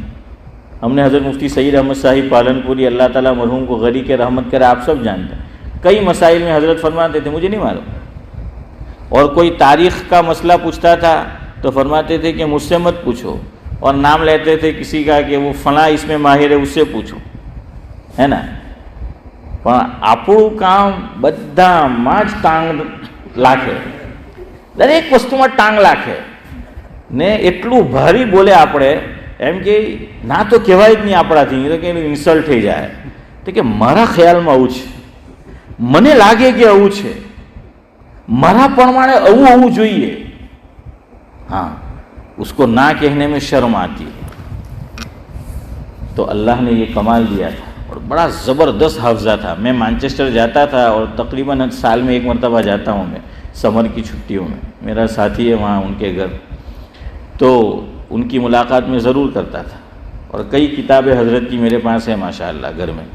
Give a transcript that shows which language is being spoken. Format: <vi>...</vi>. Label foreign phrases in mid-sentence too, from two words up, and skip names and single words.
<ur>ہم نے حضرت مفتی سعید احمد صاحب پالنپوری، اللہ تعالیٰ مرحوم کو غری کے رحمت کرے، آپ سب جانتے ہیں، کئی مسائل میں حضرت فرماتے تھے مجھے نہیں معلوم، اور کوئی تاریخ کا مسئلہ پوچھتا تھا تو فرماتے تھے کہ مجھ سے مت پوچھو، اور نام لیتے تھے کسی کا کہ وہ فلاں اس میں ماہر ہے، اس سے پوچھو، ہے نا۔</ur> <gu>આપણું કામ બધામાં જ ટાંગ લાખે, દરેક વસ્તુમાં ટાંગ લાખે ને એટલું ભારી બોલે આપણે, એમ કે ના તો કહેવાય જ નહીં આપણાથી, તો કે એનું ઇન્સલ્ટ થઈ જાય, તો કે મારા ખ્યાલમાં આવું છે, મને લાગે કે આવું છે, મારા પ્રમાણે આવું હોવું જોઈએ,</gu> <ur>ہاں اس کو نہ کہنے میں شرم آتی ہے۔ تو اللہ نے یہ کمال دیا تھا، اور بڑا زبردست حافظہ تھا۔ میں مانچسٹر جاتا تھا اور تقریباً سال میں ایک مرتبہ جاتا ہوں میں، سمر کی چھٹیوں میں، میرا ساتھی ہے وہاں ان کے گھر، تو ان کی ملاقات میں ضرور کرتا تھا، اور کئی کتابیں حضرت کی میرے پاس ہیں ماشاءاللہ گھر میں۔</ur>